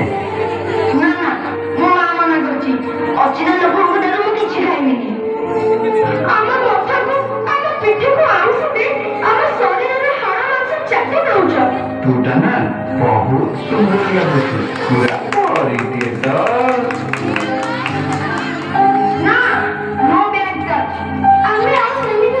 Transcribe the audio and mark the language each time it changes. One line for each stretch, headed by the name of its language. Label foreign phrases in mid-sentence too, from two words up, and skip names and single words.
Odia: ନା ନା ମୋ ମା ମନା କରୁଛି, ଅଚିହ୍ନା ଲୋକଙ୍କ ଠାରୁ ମୁଁ କିଛି ଖାଇବିନି। ଆମ ମଥାକୁ ଆମ ପିଠିକୁ ଆଉଁସି ଦେଇ ଆମ ଶରୀରରେ ହାଡ଼ ମାଂସ ଚାଟି ଦଉଛ। ତୁଟା ନା ବହୁତ ସୁନ୍ଦର ଲାଗୁଛି, ପୁରା ପରିଦିଏ ତ। ନା,
English: no bad touch.
Odia: ଆମେ ଆଉ